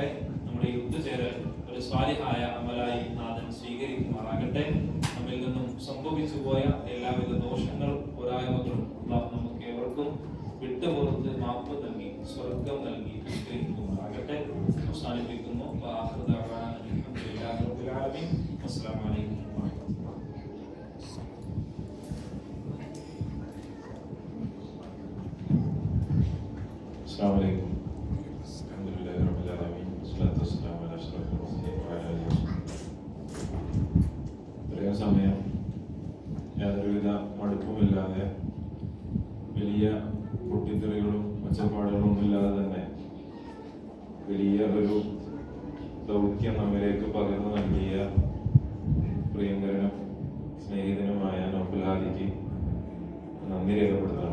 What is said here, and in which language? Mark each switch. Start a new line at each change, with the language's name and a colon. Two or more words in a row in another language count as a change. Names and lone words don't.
Malayalam: നമ്മുടെ യുദ്ധചേരൽ ഒരു സ്വാലിഹായ അമലായി നാഥൻ സ്വീകരിക്കുമാറാകട്ടെ. നമ്മിൽ നിന്നും സംഭവിച്ചു പോയ എല്ലാവിധ ദോഷങ്ങളും പോരായ്മകളും അല്ലാഹു നമുക്ക് ഏവർക്കും വിട്ടുപുറത്ത് മാപ്പ് നൽകി സ്വർഗം നൽകി അനുഗ്രഹിക്കുമാറാകട്ടെ. അവസാനിപ്പിക്കുന്നു.
Arabic: السلام عليكم. السلام عليكم. الحمد لله رب العالمين والصلاة والسلام على أشرف المرسلين وعلى آله وصحبه.
Malayalam: ഇത്രയും സമയം യാതൊരുവിധ മടുപ്പുമില്ലാതെ വലിയ പൊട്ടിത്തെറികളും ഒച്ചപ്പാടുകളും ഒന്നുമില്ലാതെ തന്നെ വലിയ ഒരു ദൗത്യം നമ്മിലേക്ക് പകർന്നു നൽകിയ പ്രിയങ്കരനും സ്നേഹിതനുമായ നൗഫൽ ഹാദിക്ക് നന്ദി രേഖപ്പെടുത്തണം.